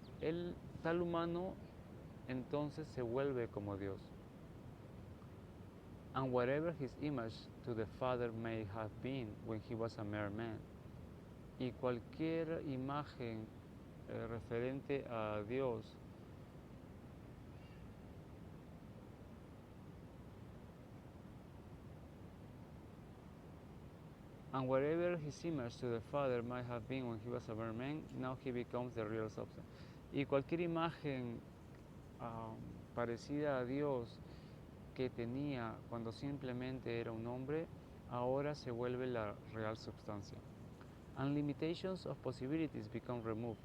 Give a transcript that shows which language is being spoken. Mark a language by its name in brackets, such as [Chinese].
[Spanish] El tal humano entonces se vuelve como Dios. [English] And whatever his image to the Father may have been when he was a mere man, [Spanish] y cualquier imagen referente a Dios [English] and whatever his image to the Father might have been when he was a mere man, now he becomes the real substance. [Spanish] Y cualquier imagen parecida a Dios que tenía cuando simplemente era un hombre, ahora se vuelve la real substancia. [English] And limitations of possibilities become removed.